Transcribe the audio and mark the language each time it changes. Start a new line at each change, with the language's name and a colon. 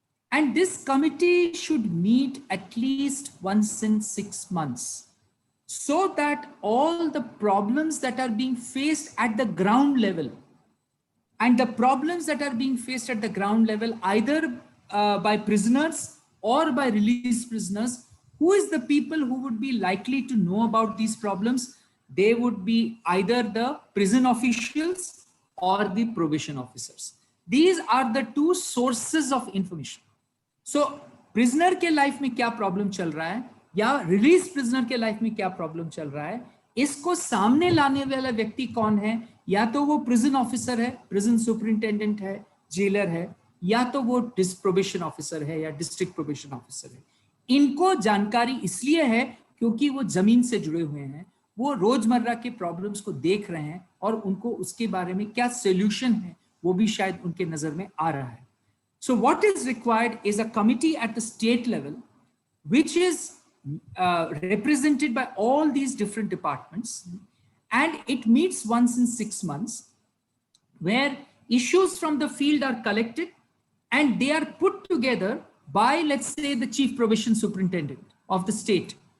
English: And this committee should meet at least once in 6 months, so that all the problems that are being faced at the ground level, and the problems that are being faced at the ground level, either by prisoners or by released prisoners, who is the people who would be likely to know about these problems? They would be either the prison officials or the probation officers. These are the two sources of information.
Hindi: So prisoner के life में क्या problem चल रहा है, या released prisoner के life में क्या problem चल रहा है, इसको सामने लाने वाला व्यक्ति कौन है? या तो वो prison officer है, prison superintendent है, jailer है, या तो वो probation officer है या district probation officer है. इनको जानकारी इसलिए है क्योंकि वो जमीन से जुड़े हुए हैं, वो रोजमर्रा के प्रॉब्लम्स को देख रहे हैं और उनको उसके बारे में क्या सोल्यूशन है वो भी शायद उनके नजर में आ रहा है.
English: So what is required is a committee at the state level, which is represented by all these different departments, and it meets once in 6 months, where issues from the field are collected and they are put together by, let's say, the chief probation superintendent of the state.